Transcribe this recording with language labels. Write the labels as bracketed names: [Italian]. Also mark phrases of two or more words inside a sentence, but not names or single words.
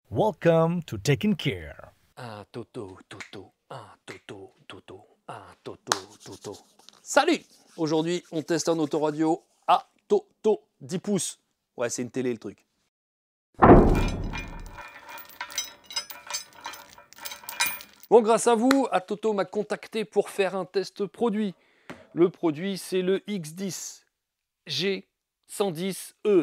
[English] Welcome to Taking Care. [French] Un toto, toto, un toto, toto, un toto, toto. Salut! Aujourd'hui, on teste un autoradio à toto 10 pouces. Ouais, c'est une télé le truc. Bon, grâce à vous, Atoto m'a contacté pour faire un test produit. Le produit, c'est le X10 G110E.